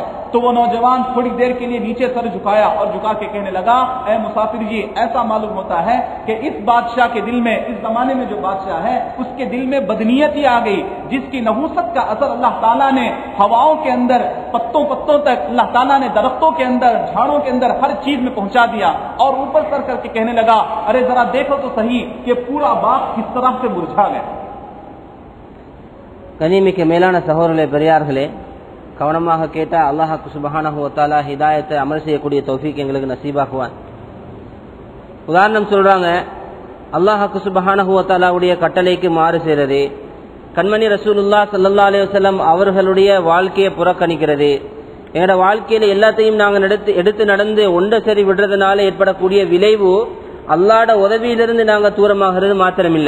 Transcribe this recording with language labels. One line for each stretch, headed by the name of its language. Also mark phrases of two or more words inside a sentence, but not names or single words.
Urdu: تو وہ نوجوان تھوڑی دیر کے لیے نیچے سر جھکایا اور جھکا کے کہنے لگا اے مسافر جی، ایسا معلوم ہوتا ہے کہ اس بادشاہ کے دل میں، اس زمانے میں جو بادشاہ ہے اس کے دل میں بدنیتی آ گئی، جس کی نحوست کا اثر اللہ تعالیٰ نے ہواؤں کے اندر، پتوں تک اللہ تعالیٰ نے درختوں کے اندر، جھاڑوں کے اندر ہر چیز میں پہنچا دیا، اور اوپر سر کر کے کہنے لگا ارے ذرا دیکھو تو صحیح کہ پورا باغ کس طرح سے مرجھا گیا۔
Tamil: கண்ணியமிக்க மேலான சகோதரர்களே பெரியார்களே, கவனமாக கேட்டால்
Arabic: الله سبحانه وتعالى
Tamil: ஹிதாயத்தை அமல் செய்யக்கூடிய தௌஃபீக் எங்களுக்கு நசீபாக்குவான். உதாரணம் சொல்றாங்க,
Arabic: الله سبحانه وتعالى
Tamil: கட்டளைக்கு மாறு செய்கிறது, கண்மணி
Arabic: رسول الله صلى الله عليه وسلم
Tamil: அவர்களுடைய வாழ்க்கையை புறக்கணிக்கிறது, எங்களோட வாழ்க்கையில எல்லாத்தையும் நாங்கள் எடுத்து நடந்து ஒன்றை சரி விடுறதுனால ஏற்படக்கூடிய விளைவு அல்லாஹ்ட உதவியிலிருந்து நாங்கள் தூரமாகிறது மாத்திரமில்லை.